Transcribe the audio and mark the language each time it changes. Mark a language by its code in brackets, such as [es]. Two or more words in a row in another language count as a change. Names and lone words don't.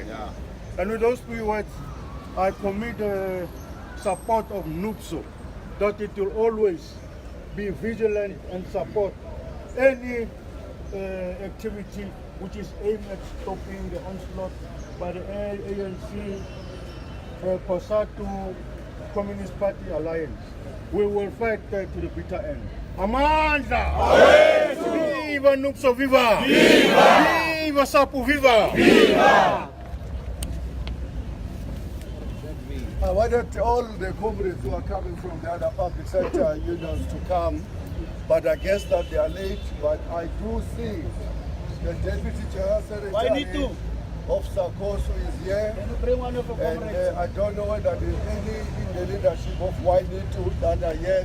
[en] And with those few words, I commit the support of NUPSO, that it will always be vigilant and support any activity which is aimed at stopping the onslaught by the ANC, COSATU, Communist Party Alliance. We will fight to the bitter end. Amandla! Viva NUPSO, viva! Viva! Viva SAPU, viva! Viva! I wanted all the comrades who are coming from the other public sector unions to come, but I guess that they are late. But I do see the Deputy General Secretary of SACOSU is here, and I don't know whether there is any in the leadership of Y2 that are here.